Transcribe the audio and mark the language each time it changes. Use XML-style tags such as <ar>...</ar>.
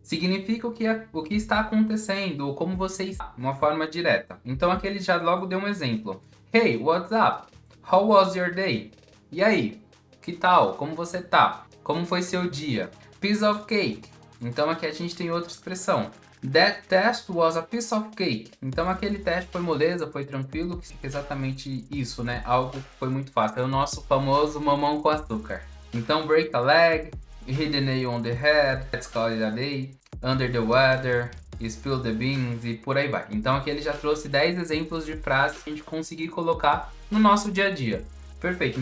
<pt>significa o que está acontecendo, ou como você está, de uma forma direta. Então aqui ele já logo deu um exemplo.</pt> <en>Hey, what's up? How was your day?</en> <pt>E aí, que tal? Como você tá? Como foi seu dia?</pt> <en>Piece of cake.</en> <pt>Então aqui a gente tem outra expressão.</pt> <en>That test was a piece of cake.</en> <pt>Então aquele teste foi moleza, foi tranquilo, que é exatamente isso, né? Algo que foi muito fácil. É o nosso famoso mamão com açúcar.</pt> <en>Então break a leg, hit the nail on the head, let's call it a day, under the weather, spill the beans</en> <pt>e por aí vai. Então aqui ele já trouxe 10 exemplos de frases que a gente conseguir colocar no nosso dia a dia. Perfeito.</pt>